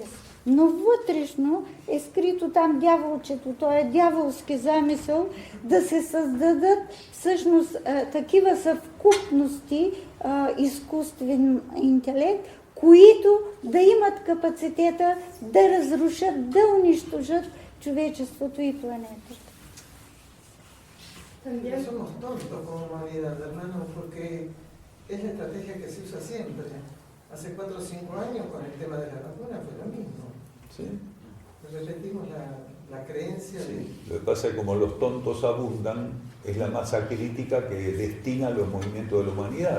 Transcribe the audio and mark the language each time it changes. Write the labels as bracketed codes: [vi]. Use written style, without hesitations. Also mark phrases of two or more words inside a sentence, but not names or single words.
[bg] Но вътрешно е скрито там дяволчето, то е дяволски замисъл да се създадат всъщност такива съвкупности изкуствен интелект, които да имат капацитета да разрушат, да унищожат човечеството и планетата. [es] También somos tontos como humanidad, hermano, porque es la estrategia que se usa siempre. Hace 4 o 5 años con el tema de la vacuna fue lo mismo. ¿Sí? Repetimos la creencia de... Lo que pasa es que como los tontos abundan, es la masa crítica que destina los movimientos de la humanidad.